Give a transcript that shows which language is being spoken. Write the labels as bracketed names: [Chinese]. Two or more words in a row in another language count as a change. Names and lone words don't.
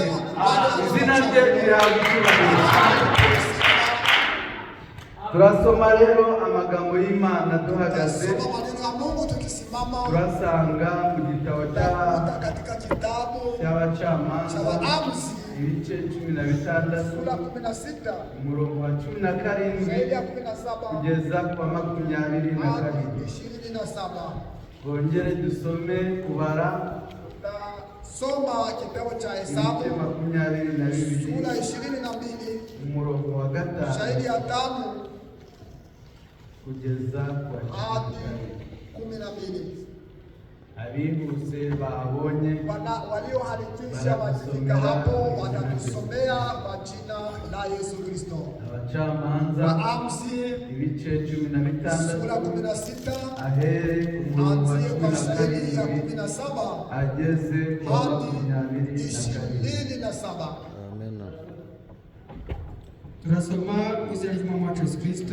[Kinyarwanda] Izina rye rihabwe icyubahiro. Turasoma rero amagambo y'Imana duhagaze, turasanga mu gitabo cy'Abacamanza ibice 16 umurongo wa 17 kugeza kwa 22. Bongere dusome kubara [Swahili] soma kitabu cha Hesabu sura 22 [Kinyarwanda] umurongo wa 5 [Swahili] shahidi ya 5 [Kinyarwanda] kugeza kwa 12. Abihuse babonye [Swahili] waliohalikisha wakifika hapo watatusomea kwa jina la Yesu Kristo. [Kinyarwanda] Abacamanza [Swahili] Waamuzi [Kinyarwanda] ibice 16 [Swahili] sura 16 [Kinyarwanda] ahere umurongo wa 17 ageze kwa 22. Amen. Turasoma izina ry'Umwami wacu Yesu Kristo.